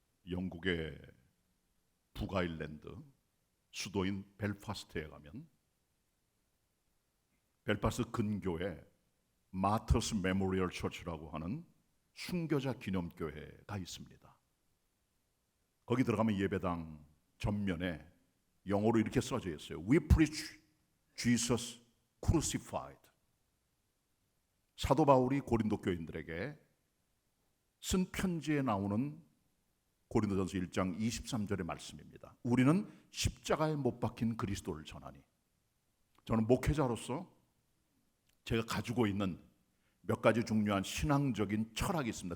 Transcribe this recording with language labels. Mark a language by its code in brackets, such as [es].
[ko] 영국의 북아일랜드 수도인 벨파스트에 가면 벨파스트 근교에 마터스 메모리얼 처치라고 하는 순교자 기념교회가 있습니다. 거기 들어가면 예배당 전면에 영어로 이렇게 써져 있어요. [en] We preach Jesus crucified. [ko] 사도 바울이 고린도 교인들에게 쓴 편지에 나오는 고린도전서 1장 23절의 말씀입니다. 우리는 십자가에 못 박힌 그리스도를 전하니. 저는 목회자로서 제가 가지고 있는 몇 가지 중요한 신앙적인 철학이 있습니다.